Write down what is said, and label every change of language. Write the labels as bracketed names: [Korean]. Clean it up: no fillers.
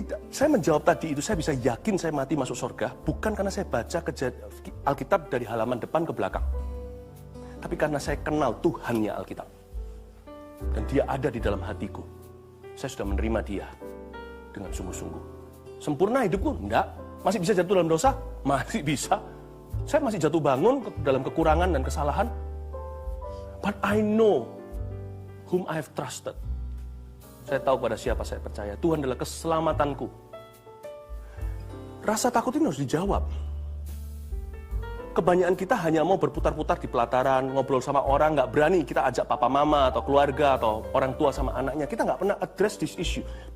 [Indonesian] Saya menjawab tadi itu, saya bisa yakin saya mati masuk surga, bukan karena saya baca Alkitab dari halaman depan ke belakang. Tapi karena saya kenal Tuhannya Alkitab. Dan Dia ada di dalam hatiku. Saya sudah menerima Dia dengan sungguh-sungguh. Sempurna hidupku? Enggak. Masih bisa jatuh dalam dosa? Masih bisa. Saya masih jatuh bangun dalam kekurangan dan kesalahan. [English] But I know whom I have trusted. [Indonesian] Saya tahu pada siapa saya percaya. Tuhan adalah keselamatanku. Rasa takut ini harus dijawab. Kebanyakan kita hanya mau berputar-putar di pelataran, ngobrol sama orang, nggak berani kita ajak papa mama atau keluarga atau orang tua sama anaknya. Kita nggak pernah [English] address this issue.